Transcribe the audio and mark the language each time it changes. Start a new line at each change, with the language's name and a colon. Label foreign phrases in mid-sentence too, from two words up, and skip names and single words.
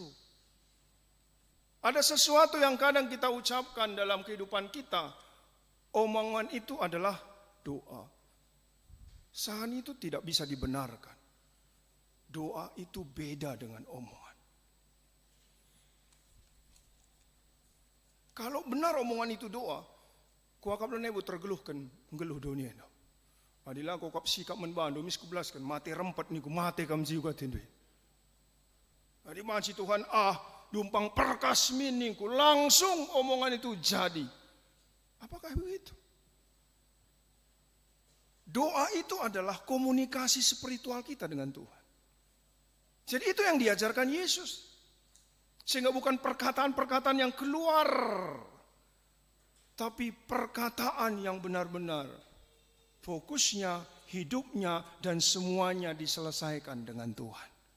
Indonesian: Ada sesuatu yang kadang kita ucapkan dalam kehidupan kita, omongan itu adalah doa. Sahan itu tidak bisa dibenarkan. Doa itu beda dengan omongan. Kalau benar omongan itu doa,
Batak Karo: kuakap dan ibu tergeluhkan, ngeluh dunia. Adilah kau kap sikap menbandu, misku belaskan, mati rempet niku, mati kam juga tindui. Adi maci Tuhan, dumpang perkas miningku,
Indonesian: langsung omongan itu jadi. Apakah begitu? Doa itu adalah komunikasi spiritual kita dengan Tuhan. Jadi itu yang diajarkan Yesus. Sehingga bukan perkataan-perkataan yang keluar, tapi perkataan yang benar-benar fokusnya, hidupnya, dan semuanya diselesaikan dengan Tuhan.